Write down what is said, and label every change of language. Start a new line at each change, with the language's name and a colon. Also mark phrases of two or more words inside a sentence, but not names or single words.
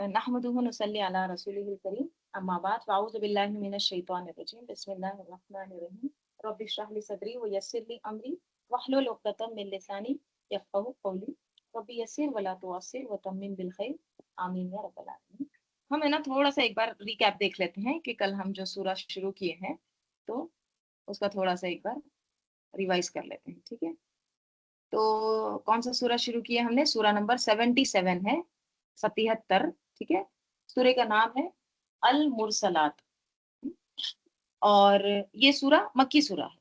Arabic: نحمده ونصلي على رسوله الكريم أما بعد فأعوذ بالله من الشيطان الرجيم بسم الله الرحمن الرحيم رب اشرح لي صدري ويسر لي أمري واحلل عقدة من لساني يفقهوا قولي رب يسر ولا تعسر وتمم بالخير آمين يا رب العالمين.
Hindi: हम है ना थोड़ा सा एक बार रिकैप देख लेते हैं कि कल हम जो सूरा शुरू किए हैं तो उसका थोड़ा सा एक बार रिवाइज कर लेते हैं, ठीक है। तो कौन सा सूरा शुरू किया हमने? सूरा नंबर 77 है, 77, ठीक है। सूरे का नाम है अल मुरसलात और ये सूरा मक्की सूरा है।